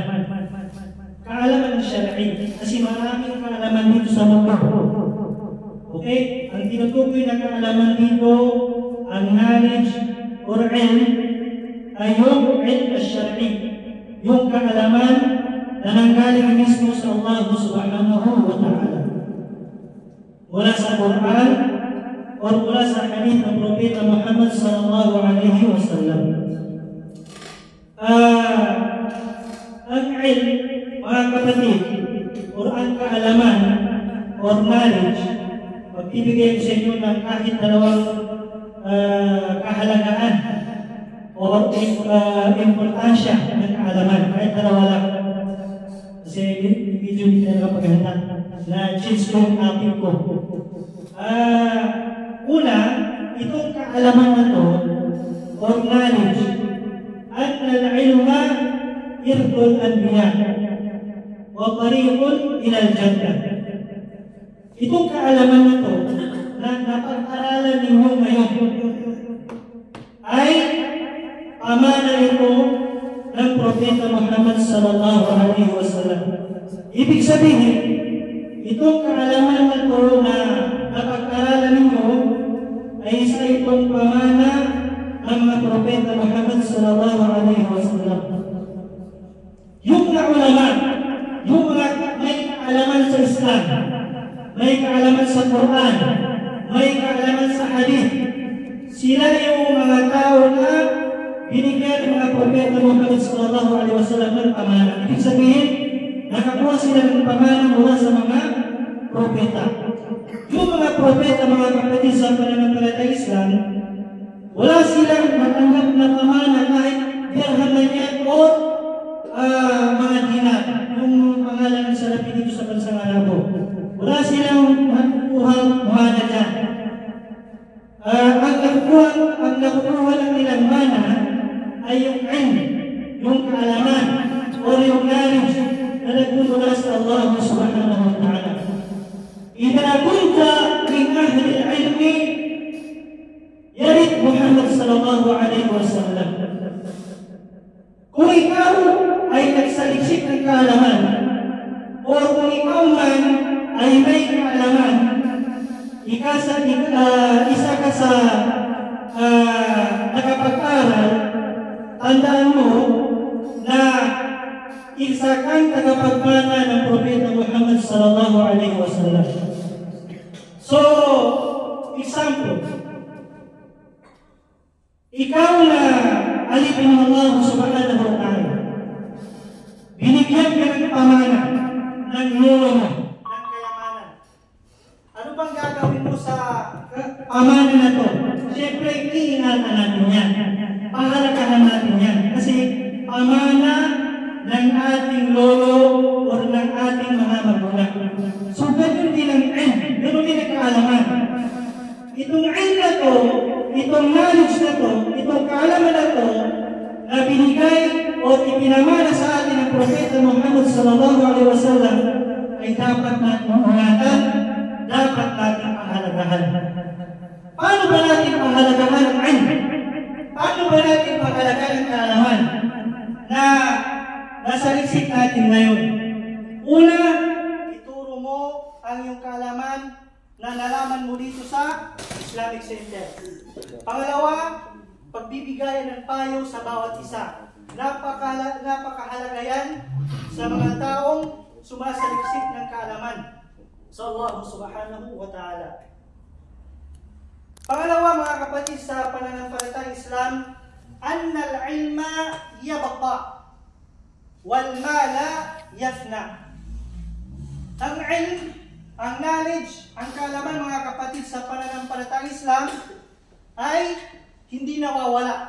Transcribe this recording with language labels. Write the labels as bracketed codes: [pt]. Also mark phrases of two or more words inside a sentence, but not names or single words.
[tl] Kaalaman ng syar'i, kasi maraming kaalaman dito sa mundo. Okay? Ang tinutukoy na kaalaman dito, ang knowledge or ilm, ay yung [ar] علم الشرعي, [tl] yung kaalaman na nanggaling mismo sa Allah [ar] سبحانه وتعالى. [tl] Mula sa Quran o mula sa hadith ng Propeta Muhammad [ar] صلى الله عليه وسلم. [tl] Ang ilm, mga kapatid, o ang kaalaman or knowledge, magbibigay ko sa inyo ng kahit dalawang kahalagaan o importansya ng kaalaman, kahit dalawa lang. Kasi medyo hindi talaga paghahanda na change ko yung topic ko. Una, itong kaalaman na to or knowledge, at [ar] العلم إرث الأنبياء وطريق إلى الجنة. [tl] Itong kaalaman na to na napag-aralan ninyo ngayon ay pamana ito ng Propeta Muhammad [ar] صلى الله عليه وسلم. [tl] Ibig sabihin, itong kaalaman na to na napag-aralan ninyo ay isa itong pamana ng mga Propeta Muhammad [ar] صلى الله عليه وسلم. [tl] Yung mga ulama, yung mga may kaalaman sa Islam, may kaalaman sa Quran, may kaalaman sa hadith, sila yung mga tao na binigyan ng mga Propeta Muhammad [ar] صلى الله عليه وسلم [tl] ng pamana. Ibig sabihin, nakakuha sila ng pamana mula sa mga propeta. Yung mga propeta, mga kapatid sa pananampalatayang Islam, wala silang matanggap na pamana kahit dirham na niya o mga dinar, yung pangalan ng salapi dito sa bansang Arabo. Wala silang makukuhang mana dyan. Ang nakukuha lang nilang mana ay yung ilm, yung kaalaman, o yung knowledge na nagmumula sa Allah [ar] سبحانه وتعالى. إذا كنت من أهل العلم يرث محمد صلى الله عليه وسلم. [tl] Kung ikaw ay nagsaliksik ng kaalaman o kung ikaw man ay may kaalaman, isa ka sa nakapag-aral, tandaan mo na isa kang tagapagmana ng Propeta Muhammad [ar] صلى الله عليه وسلم. [tl] So, example, ikaw na alipin ng Allah [ar] سبحانه وتعالى, [tl] binigyan ka ng pamana ng lolo mo, ng kayamanan. Ano bang gagawin mo sa pamana na to? Siyempre, iingatan natin yan. Pahalagahan natin yan. Kasi pamana ng ating lolo o ng ating mga magulang. So, ganun din ang ilm, ganun din ang kaalaman. Itong ilm na to, itong knowledge na to, itong kaalaman na to, na binigay o ipinamana sa atin ng Propeta Muhammad [ar] صلى الله عليه وسلم [tl] ay dapat natin ingatan, dapat natin pahalagahan. Paano ba natin pahalagahan ang ilm? Paano ba natin pahalagahan ang kaalaman na nasa lisik natin ngayon? Una, ituro mo ang iyong kaalaman na nalaman mo dito sa Islamic Center. Pangalawa, pagbibigayan ng payo sa bawat isa. Napakahalaga yan sa mga taong sumasaliksik ng kaalaman sa Allah [ar] سبحانه وتعالى. [tl] Pangalawa, mga kapatid, sa pananampalatayang Islam, [ar] أن العلم يبقى والمال يفنى. [tl] Ang ilm, ang knowledge, ang kaalaman, mga kapatid, sa pananampalatayang Islam ay hindi nawawala.